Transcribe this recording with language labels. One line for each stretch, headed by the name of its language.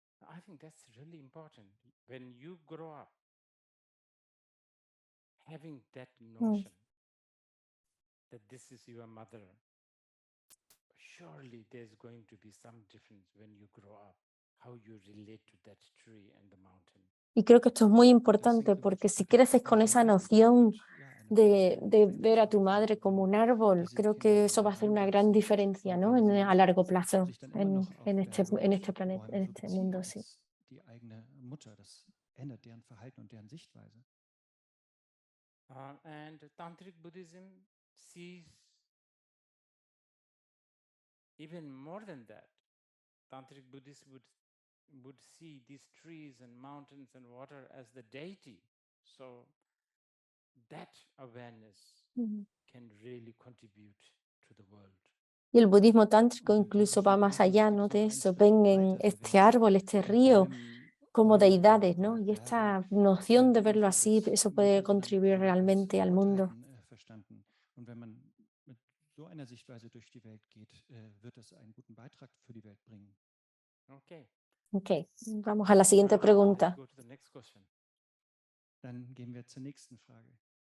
English: I think that's really important. When you grow up having that notion that this is your mother, surely there's going to be some difference when you grow up, how you relate to that tree and the mountain.
Spanish: Y creo que esto es muy importante porque si creces con esa noción de ver a tu madre como un árbol, creo que eso va a hacer una gran diferencia, ¿no? A largo plazo en este planeta, en este mundo, sí.
German: Die eigene Mutter, das ändert deren Verhalten und deren Sichtweise.
English: And Tantric Buddhism sees even more than that. Tantric Buddhists would see these trees and mountains and water as the deity. So that awareness can really contribute to the world.
Spanish: Y el budismo tántrico incluso va más allá, ¿no? De eso. Ven en este árbol, este río, como deidades, ¿no? Y esta noción de verlo así, eso puede contribuir realmente al mundo.
German: Und wenn man mit so einer Sichtweise durch die Welt geht, wird das einen guten Beitrag für die Welt bringen.
English: Okay.
Spanish: Ok, vamos a la siguiente pregunta.
English: Go to the next question.
German: Dann gehen wir zur nächsten Frage.